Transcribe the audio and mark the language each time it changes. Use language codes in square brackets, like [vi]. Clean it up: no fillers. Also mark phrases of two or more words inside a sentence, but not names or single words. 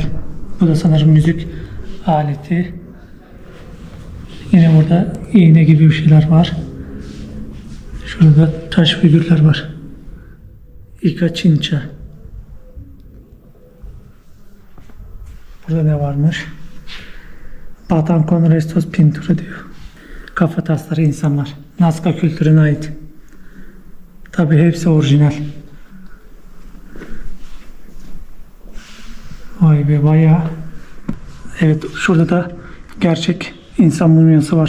[tr] Bu da sanırım müzik aleti. Yine burada iğne gibi bir şeyler var. Şurada taş figürler var. Ica Chincha. Burada ne varmış? [es] Batan con restos pintura [tr] diyor. Kafa tasları insanlar. Nazca kültürüne ait. Tabi hepsi orijinal. Vay be bayağı. Evet şurada da gerçek insan mumyası var.